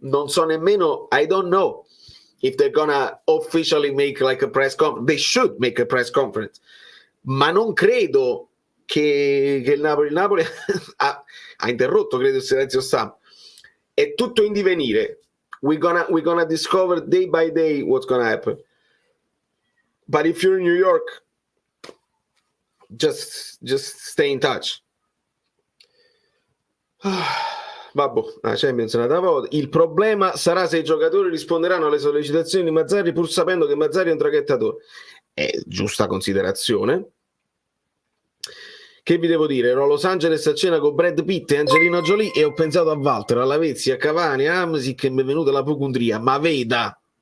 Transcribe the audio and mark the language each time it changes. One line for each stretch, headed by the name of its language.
Italian: Non so nemmeno,
English: I don't know if they're gonna officially make like a press conference. They should make a press conference.
Italian: Ma non credo che il Napoli ha interrotto, credo, il silenzio stampa. È tutto in divenire.
English: We're gonna discover day by day what's gonna happen. But if you're in New York, just stay in touch.
Italian: Vabbè, la Champions è una volta. Il problema sarà se i giocatori risponderanno alle sollecitazioni di Mazzarri pur sapendo che Mazzarri è un traghettatore. È giusta considerazione. Che vi devo dire? Ero a Los Angeles a cena con Brad Pitt e Angelina Jolie e ho pensato a Walter, a Lavezzi, a Cavani, a Hamsik e mi è venuta la pocundria. Ma veda!